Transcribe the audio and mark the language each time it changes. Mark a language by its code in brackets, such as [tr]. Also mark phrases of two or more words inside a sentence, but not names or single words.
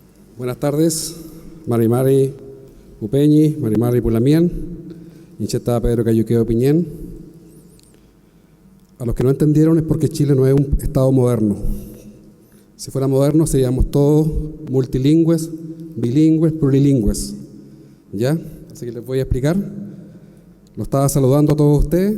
[es] Buenas tardes, [arn] Marimari Upeñi, Marimari Pulamien, Incheta Pedro Cayuqueo Piñén. [es] A los que no entendieron es porque Chile no es un Estado moderno. Si fuera moderno seríamos todos multilingües, bilingües, plurilingües. ¿Ya? Así que les voy a explicar. Lo estaba saludando a todos ustedes.